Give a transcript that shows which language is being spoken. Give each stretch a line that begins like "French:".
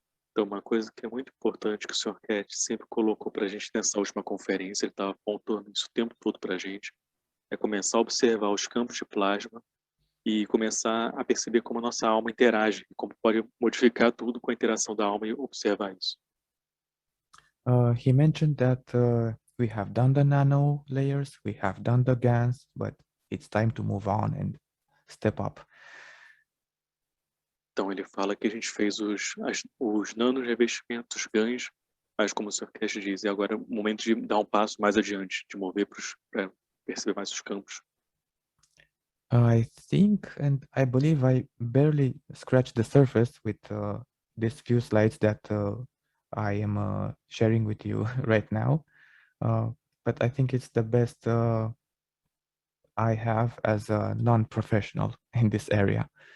Portuguese: Então, uma coisa que é muito importante que o Sr. Cat sempre colocou para a gente nessa última conferência, ele estava apontando isso o tempo todo para a gente, é começar a observar os campos de plasma e começar a perceber como a nossa alma interage, como pode modificar tudo com a interação da alma e observar isso.
English: He mentioned that we have done the nano layers, we have done the GANs, but it's time to move on and step up.
Portuguese: Então ele fala que a gente fez os nanorevestimentos, os GANs, mas como o Sr. Cash diz, é agora o momento de dar um passo mais adiante, de mover para perceber mais os campos.
English: I think, and I believe I barely scratched the surface with these few slides that I am sharing with you right now, but I think it's the best I have as a non-professional in this area.